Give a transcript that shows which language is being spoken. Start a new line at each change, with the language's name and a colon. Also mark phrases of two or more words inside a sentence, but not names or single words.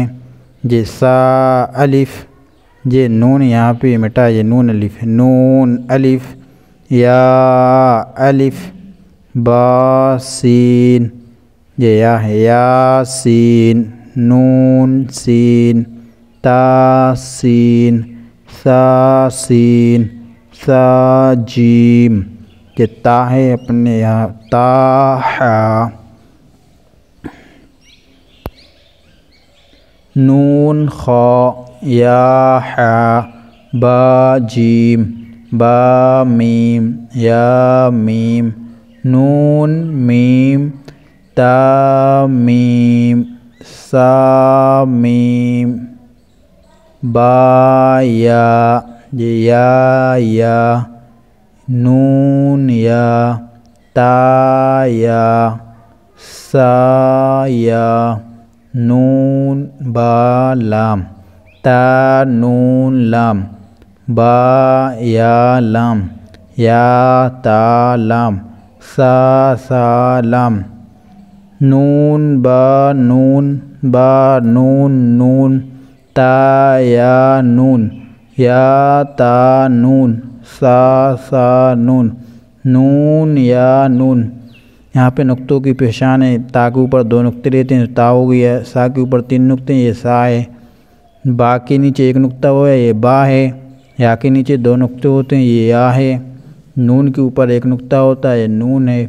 Urdu: یہ سا الف، یہ نون یہاں پہ مٹا، یہ نون الف نون الف یا الف با سین، یہ یا ہے یا سین نون سین تا سین سا سین سا جیم، یہ تا ہے اپنے یہاں تا ہا نون خا یا ہا با جیم با میم یا میم نون میم تا میم سا میم با یا، یہ یا نون یا تا یا سا یا نون با لام تا نون لام با یا لام یا تا لام سا سا لام نون با نون با نون نون تا یا نون یا تا نون سا سا نون نون یا نون۔ یہاں پہ نقطوں کی پہچان ہے۔ تا کے اوپر 2 نقطے رہتے ہیں، تا ہو گیا۔ سا کے اوپر 3 نقطے ہیں، یہ سا ہے۔ با کے نیچے 1 نقطہ ہوا ہے، یہ با ہے۔ یا کے نیچے 2 نقطے ہوتے ہیں، یہ یا ہے۔ نون کے اوپر 1 نقطہ ہوتا ہے، یہ نون ہے۔